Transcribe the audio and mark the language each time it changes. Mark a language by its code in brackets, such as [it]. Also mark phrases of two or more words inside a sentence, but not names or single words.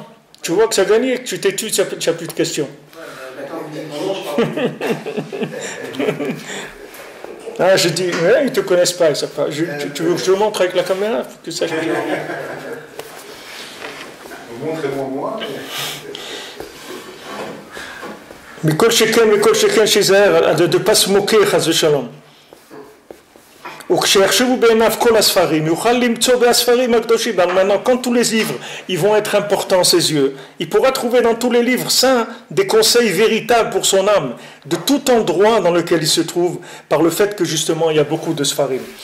[fr] Tu vois que ça a gagné, que tu t'es tu n'as plus de questions. Ah, je dis, ouais, ils ne te connaissent pas, ils savent pas. Tu veux que je te montre avec la caméra que ça... Montrez-moi moi. [he] Mais כל שכן שיזהר, [fr] de ne pas se moquer, [he] חס ושלום. [fr] Maintenant, quand tous les livres ils vont être importants à ses yeux, il pourra trouver dans tous les livres saints des conseils véritables pour son âme, de tout endroit dans lequel il se trouve, par le fait que justement il y a beaucoup de sfarim.